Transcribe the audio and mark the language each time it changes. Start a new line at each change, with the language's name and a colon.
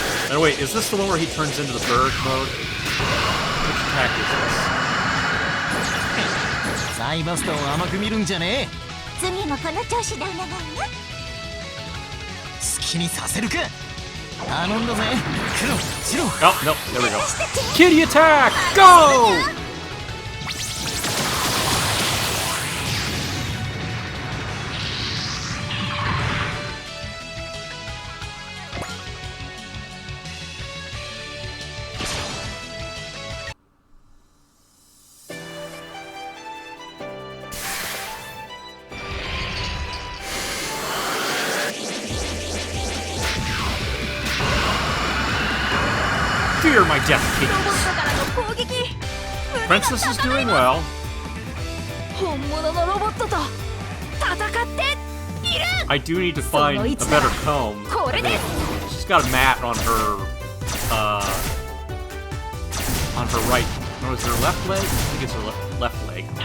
English: Oh wait, is this the one where he turns into the bird mode? Which attack is this?
Japanese: サイバストを甘く見るんじゃねえ。次もこの調子でお願いな。好きにさせるか。頼んだぜ。黒、白。
English: Oh, no, there we go. Kitty attack! Go! Fear my death, kitties. Princess is doing well.
Japanese: 本物のロボットと戦っている。
English: I do need to find a better comb. She's got a mat on her right. No, is it her left leg? I think it's her left leg.